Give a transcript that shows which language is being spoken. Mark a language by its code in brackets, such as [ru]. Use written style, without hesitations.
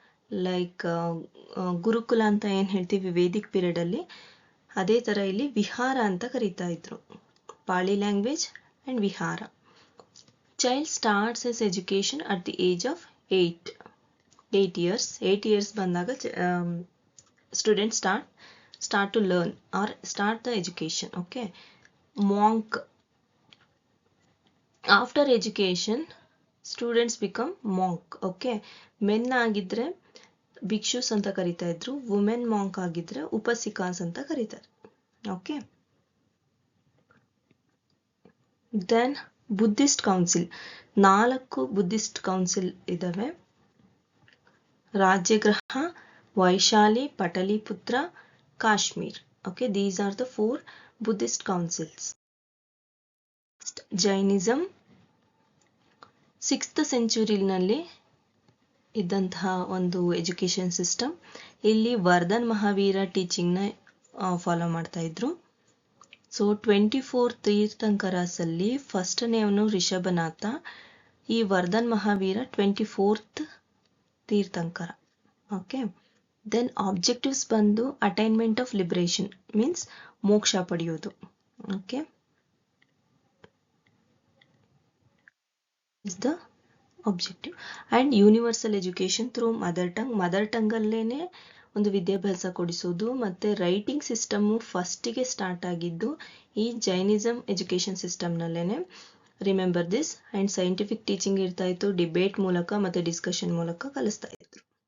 [kn] Like ಗುರುಕುಲ ಅಂತ ಏನು ಹೇಳ್ತೀವಿ ವೇದಿಕ್ ಪೀರಿಯಡಲ್ಲಿ, ಅದೇ ಥರ ಇಲ್ಲಿ ವಿಹಾರ ಅಂತ ಕರೀತಾ ಇದ್ರು. [en] Pali language and vihara. Child starts is education at the age of 8 years. 8 years ಬಂದಾಗ students start to learn or start the education. Okay, monk. After education students become monk. [kn] Okay, men ಆಗಿದ್ರೆ ಭಿಕ್ಷುಸ್ ಅಂತ ಕರಿತಾ ಇದ್ರು, ವುಮೆನ್ ಮಾಂಕ್ ಆಗಿದ್ರೆ ಉಪಸಿಕಾಸ್ ಅಂತ ಕರೀತಾರೆ. [en] Okay, then Buddhist council. [kn] 4 Buddhist council ಇದಾವೆ. ರಾಜ್ಯಗೃಹ, Vaishali, ಪಟಲಿಪುತ್ರ, Kashmir. [en] Okay, these are the 4 Buddhist councils. [kn] Jainism 6th ಸೆಂಚುರಿನಲ್ಲಿ ಇದ್ದಂತಹ ಒಂದು ಎಜುಕೇಶನ್ ಸಿಸ್ಟಮ್. ಇಲ್ಲಿ ವರ್ಧನ್ ಮಹಾವೀರ ಟೀಚಿಂಗ್ನ ಫಾಲೋ ಮಾಡ್ತಾ ಇದ್ರು. ಸೊ 24 ತೀರ್ಥಂಕರಸಲ್ಲಿ ಫಸ್ಟ್ನೇವನು ರಿಷಭನಾಥ. ಈ ವರ್ಧನ್ ಮಹಾವೀರ 24th ತೀರ್ಥಂಕರ. [en] okay, then objectives ಬಂದು attainment of liberation means [kn] ಮೋಕ್ಷ ಪಡೆಯೋದು. [en] Okay, is the objective. And universal education through mother tongue [kn] ಅಲ್ಲೇನೆ ಒಂದು ವಿದ್ಯಾಭ್ಯಾಸ ಕೊಡಿಸೋದು. ಮತ್ತೆ ರೈಟಿಂಗ್ ಸಿಸ್ಟಮ್ ಫಸ್ಟಿಗೆ ಸ್ಟಾರ್ಟ್ ಆಗಿದ್ದು ಈ Jainism education ಸಿಸ್ಟಮ್ನಲ್ಲೇನೆ. [en] Remember this. [kn] And scientific teaching ಇರ್ತಾ ಇತ್ತು, ಡಿಬೇಟ್ ಮೂಲಕ ಮತ್ತೆ ಡಿಸ್ಕಷನ್ ಮೂಲಕ ಕಲಿಸ್ತಾ ಇದ್ರು.